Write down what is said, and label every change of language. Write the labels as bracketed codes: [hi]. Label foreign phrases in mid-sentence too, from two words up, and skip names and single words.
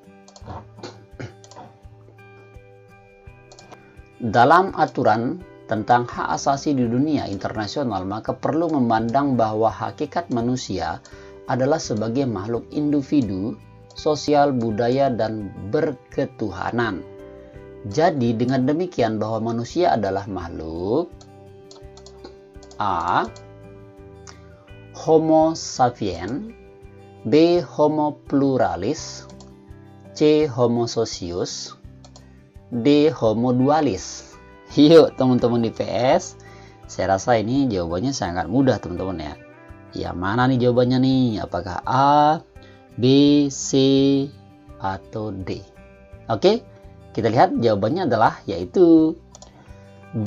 [id] Dalam aturan tentang hak asasi di dunia internasional, maka perlu memandang bahwa hakikat manusia adalah sebagai makhluk individu, sosial, budaya, dan berketuhanan. Jadi dengan demikian bahwa manusia adalah makhluk A. Homo sapien, B. Homo pluralis, C. Homo socius, D. Homo dualis. Yuk teman-teman di PS, saya rasa ini jawabannya sangat mudah teman-teman ya. Yang mana nih jawabannya nih? Apakah A, B, C, atau D? Oke, kita lihat jawabannya adalah yaitu B.